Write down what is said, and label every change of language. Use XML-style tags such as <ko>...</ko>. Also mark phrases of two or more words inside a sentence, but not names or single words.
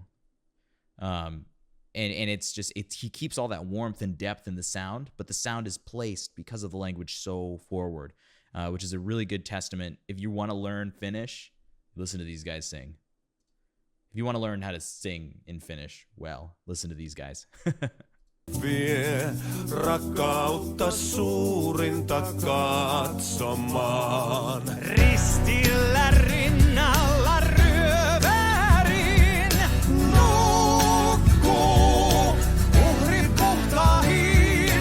<en>And it's just, he keeps all that warmth and depth in the sound, but the sound is placed because of the language so forward, which is a really good testament. If you want to learn Finnish, listen to these guys sing. If you want to learn how to sing in Finnish, well, listen to these guys.</en> <fi>Vie rakkautta suurinta katsomaan. Ristillä rinnalla ryövärin nukkuu uhrit puhtaahiin.</fi>